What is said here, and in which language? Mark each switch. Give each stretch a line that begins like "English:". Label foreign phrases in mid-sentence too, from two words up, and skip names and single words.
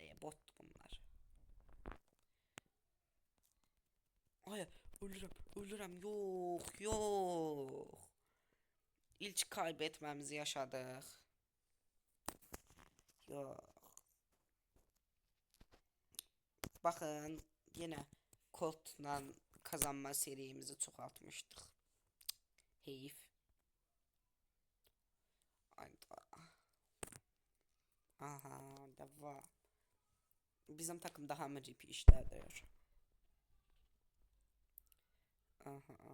Azerbaijani: Bot bunlar. Ay, ölürəm. Yox. İlk kaybetməmizi yaşadıq. Yox. Baxın, yenə Colt'la kazanma seriyimizi çoxaltmışdıq. Heyif. Aha, devam. Bizim takım daha mı GP işlədir? Aha.